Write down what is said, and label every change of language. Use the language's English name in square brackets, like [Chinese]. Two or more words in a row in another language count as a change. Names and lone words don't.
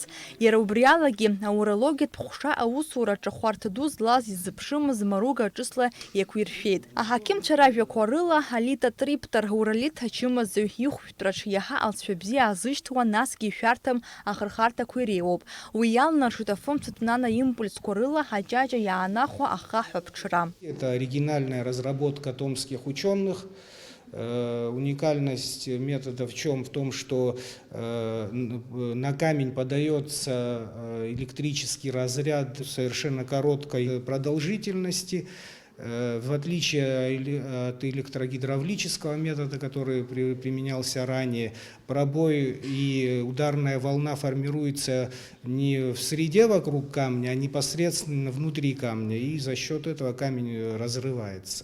[Abkhazian] Иара убри алагьы аурологиатә ҟәша аусураҿы хәарҭа ду злаз иззыԥшымыз маруга ҿыцла иақәиршәеит. Аҳақьымцәа ражәақәа рыла Алита Триптар уралит ачымазаҩ ихәшәтәраҿ иаҳа алҵшәа бзиа азышьҭуа, насгьы ишәарҭам ахырхарҭақәа иреиуоуп. Уи иалнаршоит афымцатә наноимпульсқәа рыла аҷаҷа иаанахәа ахаҳә аԥҽра. [Russian] Это оригинальная разработка томских ученых. Уникальность метода в чем? В том, что на камень подается электрический разряд совершенно короткой продолжительности. В отличие от электрогидравлического метода, который применялся ранее, пробой и ударная волна формируется не в среде вокруг камня, а непосредственно внутри камня, и за счет этого камень разрывается.